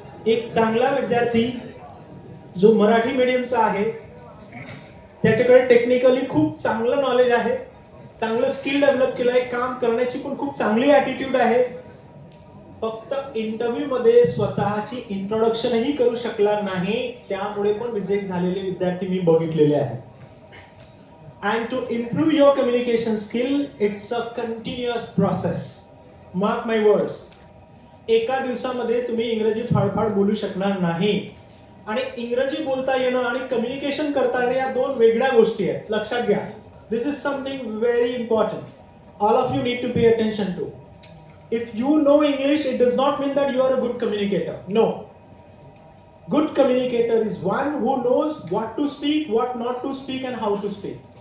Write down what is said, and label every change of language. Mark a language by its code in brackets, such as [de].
[mr] एक चांगला विद्यार्थी जो मराठी मीडियमचा आहे, त्याच्याकडे टेक्निकली खूप चांगलं नॉलेज आहे, चांगलं स्किल डेव्हलप केलं आहे, काम करण्याची पण खूप चांगली ॲटिट्यूड आहे, फक्त इंटरव्ह्यू मध्ये स्वतःची इंट्रोडक्शनही करू शकला नाही, त्यामुळे पण रिजेक्ट झालेले विद्यार्थी मी बघितलेले आहेत. [en] And to improve your communication skill, it's a continuous process. Mark my words. [mr] एका दिवसामध्ये तुम्ही इंग्रजी फाडफाड बोलू शकणार नाही. आणि इंग्रजी बोलता येणं आणि कम्युनिकेशन करता येणं या दोन वेगळ्या गोष्टी आहेत. लक्षात घ्या. [en] This is something very important. All of you need to pay attention to. If you know English, it does not mean that you are a good communicator. No. Good communicator is one who knows what to speak, what not to speak, and how to speak.